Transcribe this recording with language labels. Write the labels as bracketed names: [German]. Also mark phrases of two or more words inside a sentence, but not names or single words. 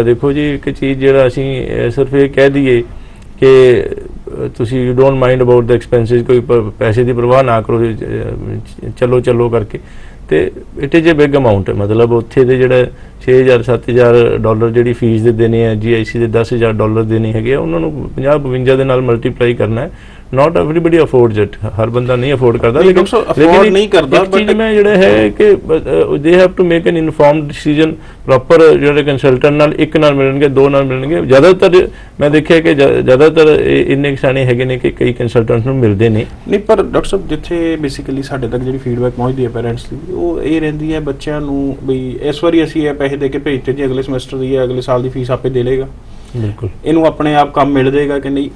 [Punjabi] ਦੇਖੋ ਜੀ, ਇੱਕ ਚੀਜ਼ ਜਿਹੜਾ ਅਸੀਂ ਸਿਰਫ ਇਹ ਕਹਿ ਦਈਏ ਕਿ ਤੁਸੀਂ [English] you don't mind about the expenses, [Punjabi] ਕੋਈ ਪੈਸੇ ਦੀ ਪਰਵਾਹ ਨਾ ਕਰੋ, ਚਲੋ ਕਰਕੇ, ਤੇ [English] it is a big amount. [Punjabi] ਮਤਲਬ ਉੱਥੇ ਦੇ ਜਿਹੜਾ $6,000-7,000 ਜਿਹੜੀ ਫੀਸ ਦੇ ਦੇਣੇ ਆ, GIC ਦੇ $10,000 ਦੇਣੇ ਹੈਗੇ ਆ, ਉਹਨਾਂ ਨੂੰ 50-52 ਦੇ ਨਾਲ ਮਲਟੀਪਲਾਈ ਕਰਨਾ ਹੈ। [English] not everybody affords it, [Punjabi] ਹਰ ਬੰਦਾ ਨਹੀਂ ਅਫੋਰਡ ਕਰਦਾ, ਲੇਕਿਨ ਨਹੀਂ ਕਰਦਾ। ਚੀਜ਼ ਮੈਂ ਜਿਹੜਾ ਹੈ ਕਿ [English] they have to make an informed decision, [Punjabi] ਪ੍ਰੋਪਰ ਜਿਹੜੇ ਕੰਸਲਟੈਂਟ ਨਾਲ, ਇੱਕ ਨਾਲ ਮਿਲਣਗੇ, 2 ਨਾਲ ਮਿਲਣਗੇ। ਜ਼ਿਆਦਾਤਰ ਮੈਂ ਦੇਖਿਆ ਕਿ ਜ਼ਿਆਦਾਤਰ ਇੰਨੇ ਸਿਆਣੇ ਹੈਗੇ ਨੇ ਕਿ ਕਈ ਕੰਸਲਟੈਂਟ ਨੂੰ ਮਿਲਦੇ ਨੇ ਨਹੀਂ। ਪਰ ਡਾਕਟਰ ਸਾਹਿਬ, ਜਿੱਥੇ ਬੇਸਿਕਲੀ ਸਾਡੇ ਤੱਕ ਜਿਹੜੀ ਫੀਡਬੈਕ ਪਹੁੰਚਦੀ ਹੈ ਪੇਰੈਂਟਸ ਦੀ, ਉਹ ਇਹ ਰਹਿੰਦੀ ਹੈ ਬੱਚਿਆਂ ਨੂੰ ਵੀ ਇਸ ਵਾਰੀ ਅਸੀਂ ਇਹ ਪੈਸੇ ਦੇ ਕੇ ਭੇਜਤੇ ਜੀ, ਅਗਲੇ ਸਮੈਸਟਰ ਦੀ ਜਾਂ ਅਗਲੇ ਸਾਲ ਦੀ ਫੀਸ ਆਪੇ ਦੇ ਲਏਗਾ, ਬਿਲਕੁਲ ਇਹਨੂੰ ਆਪਣੇ ਆਪ ਕੰਮ ਮਿਲ ਜਾਏਗਾ ਕਿ ਨਹੀਂ।